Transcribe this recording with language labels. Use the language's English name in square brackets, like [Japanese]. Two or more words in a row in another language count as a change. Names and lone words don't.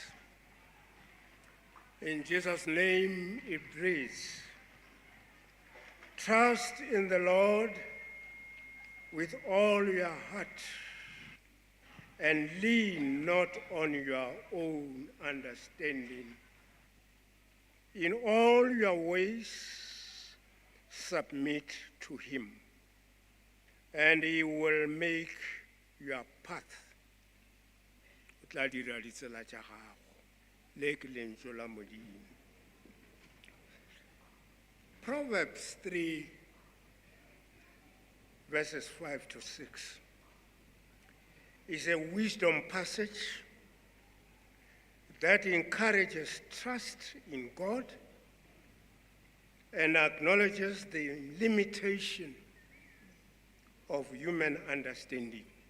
[English] In Jesus' name it reads, "Trust in the Lord with all your heart, and lean not on your own understanding. In all your ways, submit to him, and he will make your path." [Northern Sotho] O tla dira ditsela tša gago. Le ke lentswe la Modimo. [English] Proverbs 3, verses 5 to 6, is a wisdom passage that encourages trust in God and acknowledges the limitation of human understanding.